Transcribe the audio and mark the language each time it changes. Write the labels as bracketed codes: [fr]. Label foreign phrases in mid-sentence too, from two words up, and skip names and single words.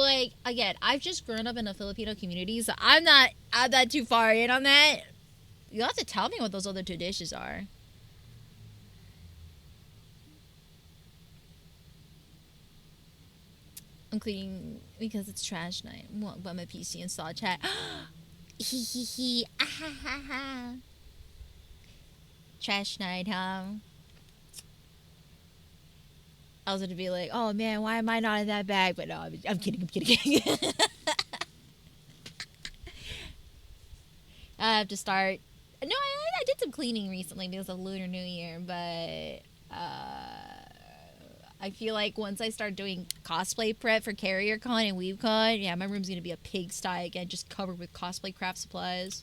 [en] Like again, I've just grown up in a Filipino community, so I'm not too far in on that. You have to tell me what those other two dishes are. Including because it's trash night. What my PC install chat. Hee hee hee. Ah ha ha ha. Trash night, huh? I was gonna be like, oh man, why am I not in that bag? But no, I'm kidding. I'm kidding. I have to start. No, I did some cleaning recently because of Lunar New Year, but I feel like once I start doing cosplay prep for CarrierCon and WeaveCon, yeah, my room's gonna be a pigsty again, just covered with cosplay craft supplies.